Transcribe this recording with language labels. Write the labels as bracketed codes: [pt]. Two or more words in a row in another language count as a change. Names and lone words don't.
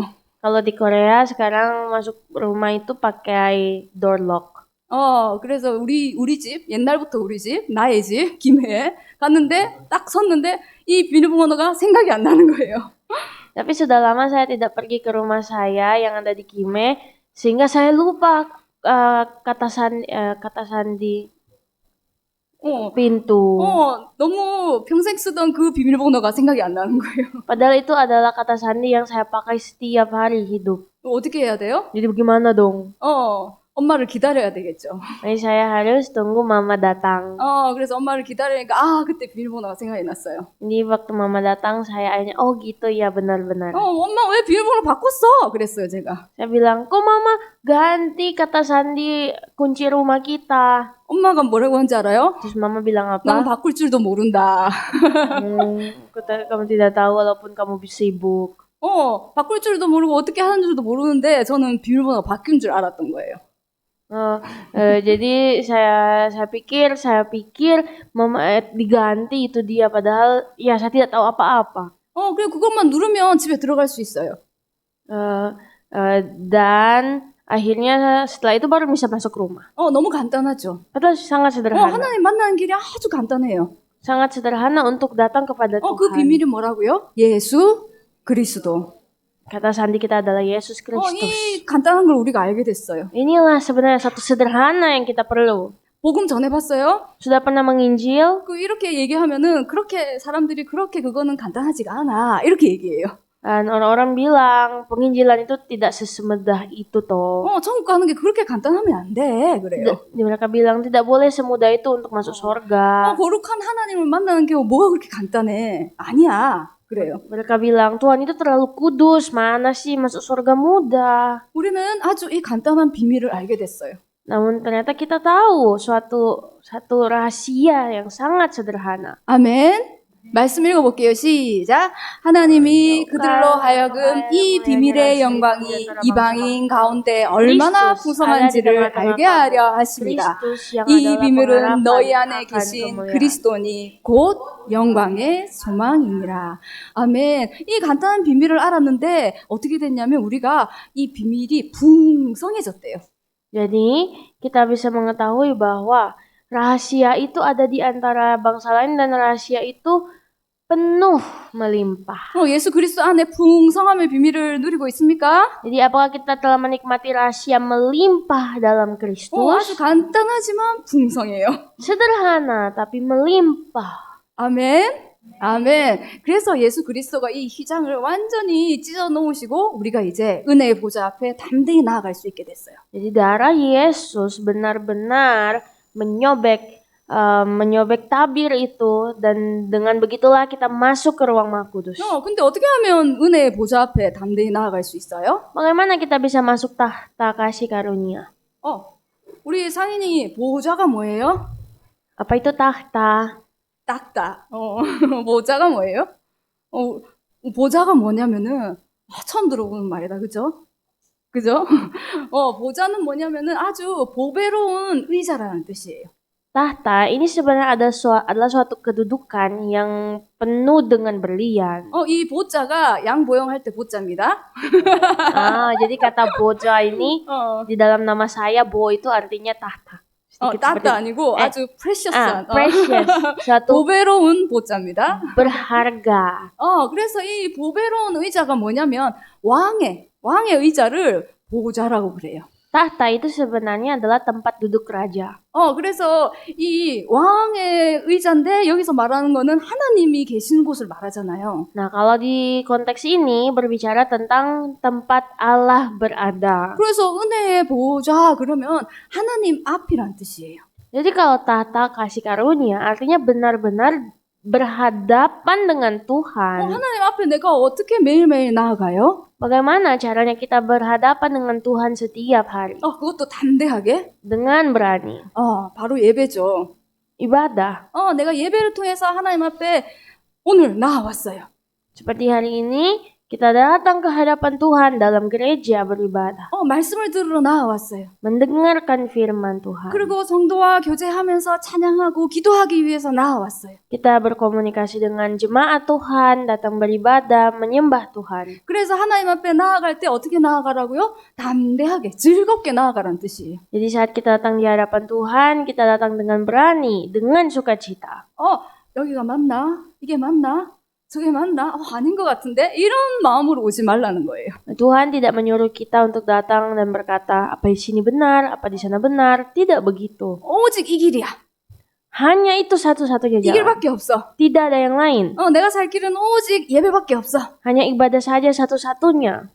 [id] Kalau di Korea sekarang masuk rumah itu pakai [en] door lock. [ko] 그래서 우리 집, 옛날부터 우리 집, 나의 집, 김해에 갔는데 딱 섰는데 이 비밀번호가 생각이 안 나는 거예요. [id] Tapi sudah lama saya tidak pergi ke rumah saya yang ada di Kime, sehingga saya lupa kata sandi pintu. [ko] 너무 평생 쓰던 그 비밀번호가 생각이 안 나는 거예요. [id] Padahal itu adalah kata sandi yang saya pakai setiap hari hidup. [ko] 어떻게 해야 돼요? [id] Jadi bagaimana dong? [ko] 엄마를 기다려야 되겠죠. [id] Jadi saya harus tunggu mama datang. [ko] 그래서 엄마를 기다리니까 그때 비밀번호가 생각이 났어요. [id] Jadi waktu mama datang saya akhirnya gitu ya benar-benar. [ko] 엄마 왜 비밀번호 바꿨어? 그랬어요 제가. [id] Saya bilang, kok mama ganti kata sandi kunci rumah kita? [ko] 엄마가 뭐라고 한지 알아요? [id] Terus mama bilang [ko] 난 [id] apa? [ko] 바꿀 줄도 모른다. [id] Kamu tidak tahu walaupun kamu sibuk. [ko] 바꿀 줄도 모르고 어떻게 하는 줄도 모르는데 저는 비밀번호가 바뀐 줄 알았던 거예요. [id] Jadi saya pikir mama diganti itu dia, padahal ya saya tidak tahu apa-apa. [ko] 그리고 그것만 누르면 집에 들어갈 수 있어요. [id] Dan akhirnya setelah itu baru bisa masuk rumah. [ko] 너무 간단하죠. [id] Padahal sangat sederhana. [ko] 하나님 만나는 길이 아주 간단해요. [id] Sangat sederhana untuk datang kepada Tuhan. [ko] 그 비밀이 뭐라고요? 예수 그리스도. [id] Kata sandi kita adalah Yesus Kristus. [ko] 이 간단한 걸 우리가 알게 됐어요. [id] Inilah sebenarnya satu sederhana yang kita perlu. [ko] 복음 전해봤어요? [id] Sudah pernah menginjil? [ko] 이렇게 얘기하면은 사람들이 그렇게 그거는 간단하지가 않아 이렇게 얘기해요. [id] Dan orang-orang bilang penginjilan itu tidak sesemudah itu toh. [ko] 천국 가는 게 그렇게 간단하면 안 돼. 그래요. [id] Mereka bilang tidak boleh semudah itu untuk masuk surga. [ko] 거룩한 하나님을 만나는 게 뭐가 그렇게 간단해? 아니야. 그래요. [id] Mereka bilang, Tuhan itu terlalu kudus, mana sih masuk surga mudah. [ko] 우리는 아주 이 간단한 비밀을 알게 됐어요. [id] Namun ternyata kita tahu satu rahasia yang sangat sederhana. [ko] 아멘. 말씀 읽어볼게요. 시작. 하나님이 그들로 하여금 이 비밀의 영광이 이방인 가운데 얼마나 풍성한지를 알게 하려 하십니다. 이 비밀은 너희 안에 계신 그리스도니 곧 영광의 소망이니라. 아멘. 이 간단한 비밀을 알았는데 어떻게 됐냐면 우리가 이 비밀이 풍성해졌대요. [id] Jadi kita bisa mengetahui bahwa rahasia itu ada di antara bangsa lain dan rahasia itu penuh melimpah. [ko] 예수 그리스도 안에 풍성함의 비밀을 누리고 있습니까? [id] Jadi apakah kita telah menikmati rahasia melimpah dalam Kristus? [ko] 아주 간단하지만 풍성해요. [id] Sederhana tapi melimpah. [ko] 아멘. 아멘. 그래서 예수 그리스도가 이 휘장을 완전히 찢어 놓으시고 우리가 이제 은혜의 보좌 앞에 담대히 나아갈 수 있게 됐어요. [id] Jadi darah Yesus benar-benar menyobek tabir itu dan dengan begitulah kita masuk ke ruang Maha Kudus. [ko] 근데 어떻게 하면 은혜의 보좌 앞에 담대히 나아갈 수 있어요? [id] Bagaimana kita bisa masuk tahta kasih karunia? [ko] 우리 상인이 보좌가 뭐예요? [id] Apa itu tahta? [ko] 딱다. 보좌가 뭐예요? 보좌가 뭐냐면은 처음 들어보는 말이다. 그죠? 그죠? 보좌는 뭐냐면은 아주 보배로운 의자라는 뜻이에요. [id] Tahta ini sebenarnya adalah suatu kedudukan yang penuh dengan berlian. [ko] 이 보자가 양보영할 때 보자입니다. [id] Jadi kata boja ini di dalam nama saya bo itu artinya tahta. [ko] 따따 아니고 아주 프레셔스한 [id] precious. suatu [ko] 보배로운 보자입니다. [id] berharga. [ko] 그래서 이 보배로운 의자가 뭐냐면 왕의 의자를 보좌라고 그래요. [id] Tahta itu sebenarnya adalah tempat duduk raja. [ko] 그래서 이 왕의 의자인데 여기서 말하는 거는 하나님이 계신 곳을 말하잖아요. [id] Nah, kalau di konteks ini berbicara tentang tempat Allah berada. [ko] 그래서 은혜의 보좌 그러면 하나님 앞이란 뜻이에요. [id] Jadi kalau tahta kasih karunia artinya benar-benar berhadapan dengan Tuhan. [ko] 하나님 앞에 내가 어떻게 매일매일 나아가요? [id] Bagaimana caranya kita berhadapan dengan Tuhan setiap hari? [ko] 그것도 담대하게? [id] Dengan berani. [ko] 바로 예배죠. [id] Ibadah. [ko] 내가 예배를 통해서 하나님 앞에 오늘 나와왔어요. [id] Seperti hari ini, kita datang ke hadapan Tuhan dalam gereja beribadah. [ko] 말씀을 들으러 나와왔어요. [id] Mendengarkan firman Tuhan. [ko] 그리고 성도와 교제하면서 찬양하고 기도하기 위해서 나와왔어요. [id] Kita berkomunikasi dengan jemaat Tuhan, datang beribadah, menyembah Tuhan. [ko] 그래서 하나님 앞에 나아갈 때 어떻게 나아가라고요? 담대하게, 즐겁게 나아가라는 뜻이에요. [id] Jadi saat kita datang di hadapan Tuhan, kita datang dengan berani, dengan sukacita. [ko] 여기가 맞나? 이게 맞나? 저게 맞나? 아닌 것 같은데? 이런 마음으로 오지 말라는 거예요. [id] Tuhan tidak menyuruh kita untuk datang dan berkata, apa di sini benar, apa di sana benar. Tidak begitu. [ko] 오직 이 길이야. [id] Hanya itu satu-satunya [ko] 이 [id] jalan. [ko] 길밖에 없어. [id] Tidak ada yang lain. [ko] 내가 살 길은 오직 예배밖에 없어. [id] Hanya ibadah saja satu-satunya.